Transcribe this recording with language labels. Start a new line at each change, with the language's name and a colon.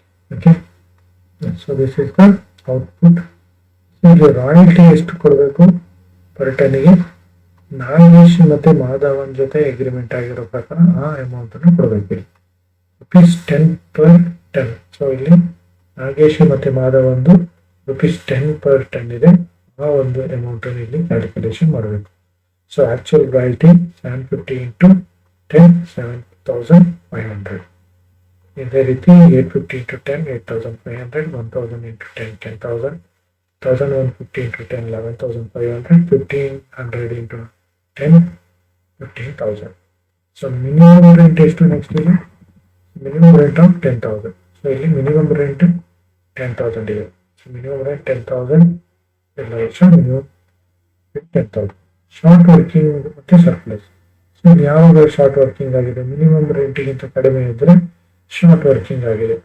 English: Okay, so this is the output.
Kannada: ಇಲ್ಲಿ royalty ಎಷ್ಟು ಕೊಡಬೇಕು ಪರ್ ಟನ್ನಿಗೆ, ನಾಗೇಶ್ ಮತ್ತೆ ಮಾಧವನ್ ಜೊತೆ ಅಗ್ರಿಮೆಂಟ್ ಆಗಿರೋ ಪ್ರಕಾರ ಆ ಅಮೌಂಟ್ ಅನ್ನು ಕೊಡಬೇಕು. ₹10 per ton. ಸೊ ಇಲ್ಲಿ ನಾಗೇಶ್ ಮತ್ತೆ ಮಾಧವಂದು ₹10 per ton ಇದೆ. ಆ ಒಂದು ಅಮೌಂಟ್ ಅನ್ನು ಇಲ್ಲಿ ಕ್ಯಾಲ್ಕುಲೇಷನ್ ಮಾಡಬೇಕು. So actual royalty 750 into 10 7500. ಇದೇ ರೀತಿ 850 into 10 8500, 1000 into 10 10000, 1150 into 10 11500, 1500 into 10 15,000. So minimum rent ಎಷ್ಟು ನೆಕ್ಸ್ಟ್ ಇಲ್ಲಿ ಮಿನಿಮಮ್ ರೆಂಟ್ ಆಫ್ 10,000. ಸೊ ಇಲ್ಲಿ ಮಿನಿಮಮ್ ರೆಂಟ್ 10,000 ಇದೆ. ಸೊ ಮಿನಿಮಮ್ ರೆಂಟ್ 10,000 ಎಲ್ಲ ವರ್ಷ ಮಿನಿಮಮ್ 10,000. ಶಾರ್ಟ್ ವರ್ಕಿಂಗ್ ಮತ್ತೆ ಸರ್ಪ್ಲಸ್. ಸೊ ಇಲ್ಲಿ ಯಾವಾಗ ಶಾರ್ಟ್ ವರ್ಕಿಂಗ್ ಆಗಿದೆ ಮಿನಿಮಮ್ ರೆಂಟ್ಗಿಂತ ಕಡಿಮೆ ಇದ್ರೆ ಶಾರ್ಟ್ ವರ್ಕಿಂಗ್ ಆಗಿದೆ.